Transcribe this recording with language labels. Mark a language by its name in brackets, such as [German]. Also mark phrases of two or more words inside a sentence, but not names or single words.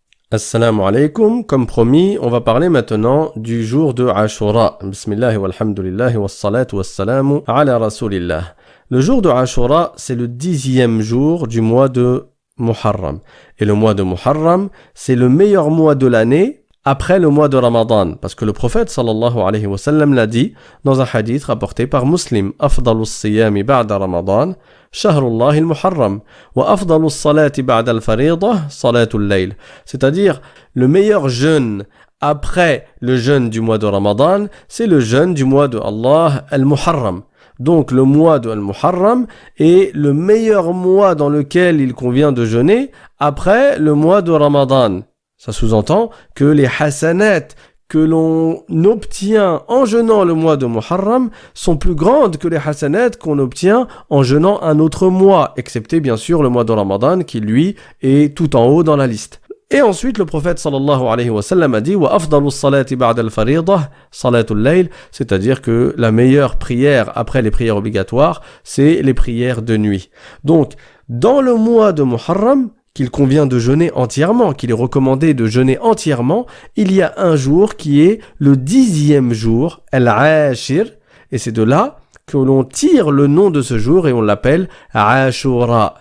[Arabic] السلام عليكم, [French] comme promis, on va parler maintenant du jour de Ashura. [Arabic] بسم الله والحمد لله والصلاة والسلام على رسول الله. [French] Le jour de Ashura, c'est le 10e jour du mois de Muharram. Et le mois de Muharram, c'est le meilleur mois de l'année après le mois de Ramadan. Parce que le prophète [Arabic] صلى الله عليه وسلم [French] l'a dit dans un hadith rapporté par Muslim. [Arabic] أفضل الصيام بعد رمضان، شهر الله المحرم. وأفضل الصلاة بعد الفريضة، صلاة الليل. [French] C'est-à-dire, le meilleur jeûne après le jeûne du mois de Ramadan, c'est le jeûne du mois de Allah al-Muharram. Donc le mois de Al-Muharram est le meilleur mois dans lequel il convient de jeûner après le mois de Ramadan. Ça sous-entend que les hasanat que l'on obtient en jeûnant le mois de Muharram sont plus grandes que les hasanat qu'on obtient en jeûnant un autre mois, excepté bien sûr le mois de Ramadan qui lui est tout en haut dans la liste. Et ensuite le prophète [Arabic] صلى الله عليه وسلم [French] a dit [Arabic] وأفضل الصلاة بعد الفريضة صلاة الليل, [French] c'est-à-dire que la meilleure prière après les prières obligatoires, c'est les prières de nuit. Donc dans le mois de Muharram, qu'il convient de jeûner entièrement, qu'il est recommandé de jeûner entièrement, il y a un jour qui est le 10e jour, Al-Ashir, et c'est de là que l'on tire le nom de ce jour et on l'appelle Ashura.